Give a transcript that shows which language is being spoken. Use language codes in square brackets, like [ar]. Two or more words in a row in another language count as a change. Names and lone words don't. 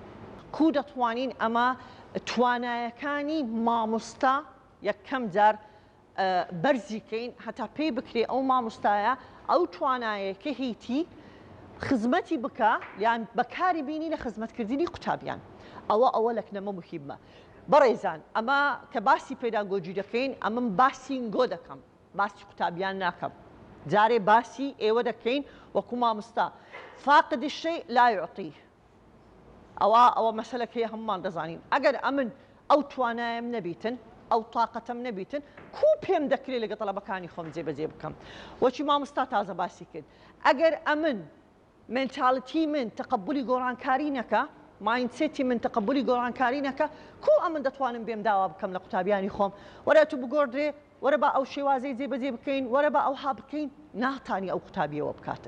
[ckb] کو دەتوانین ئەمە توانایەکانی مامۆستا یەکەم جار بەرزیکەین هەتا پێی بکرێ ئەو مامۆستایە ئەو توانایەکە هیتی خزمەتی بکە یان بەکاری بینی لە خزمەتکردنی قوتابیان ئەوە لەکنەمە مهمە. بەڕێزان ئەمە کە باسی پێداگۆجی دەکەین ئەمە باسینگۆ دەکەم باسی قوتابیان ناکەم جارێ باسی ئێوە دەکەین وەکو مامۆستا [ar] فاقد الشيء لا يعطيه [ckb] ئەوە مەسەلەکەیە هەمومان دەزانین ئەگەر ئەمن ئەو توانایم نەبیتن ئەو تااقەتەم نەبیتن کو پێم دەکرێت لەگە تەڵەبەکانی خۆم جێبەجێ بکەم وەچی مامۆستا تازە باسی کرد ئەگەر ئەمن منتاڵەتی من تەقبولی گۆڕانکاری نەکە ماینسێتی من تەقبولی گۆڕانکاری نەکە کو ئەمن دەتوانم بێم داوا بکەم لە قوتابیانی خۆم وەرە تو بگۆڕدرێ وەرە بە ئەو شێوازەی جێبەجێ بکەین وەرە بە ئەوها بکەین ناتانی ئەو قوتابیەوە بکاتن.